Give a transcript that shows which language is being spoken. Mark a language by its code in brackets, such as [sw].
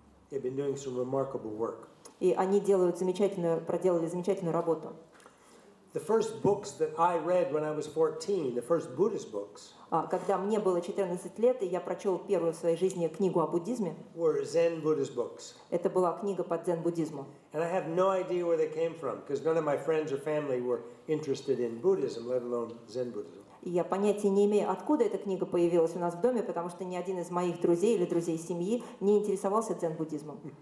[en] They've been doing some remarkable work. [ru] И они проделали замечательную работу. [en] The first books that I read when I was 14, the first Buddhist books, [ru] Когда мне было 14 лет, и я прочел первую в своей жизни книгу о буддизме, [en] were Zen Buddhist books. [ru] это была книга по дзен-буддизму. [en] And I have no idea where they came from, because none of my friends or family were interested in Buddhism, let alone Zen Buddhism. [ru] И я понятия не имею, откуда эта книга появилась у нас в доме, потому что ни один из моих друзей или друзей семьи не интересовался дзен-буддизмом.